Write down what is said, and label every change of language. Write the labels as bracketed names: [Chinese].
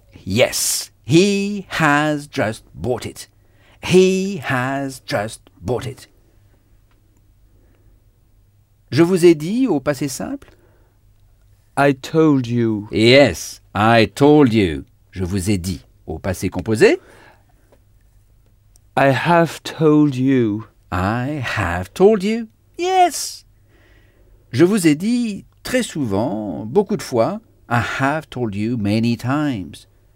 [English] Yes, he has just bought it. He has just bought it. [French] Je vous ai dit au passé simple? [English] I told you. Yes, I told you. [French] Je vous ai dit au passé composé? [English] I have told you. I have told you. Yes. [French] Je vous ai dit très souvent, beaucoup de fois. [English] I have told you many times.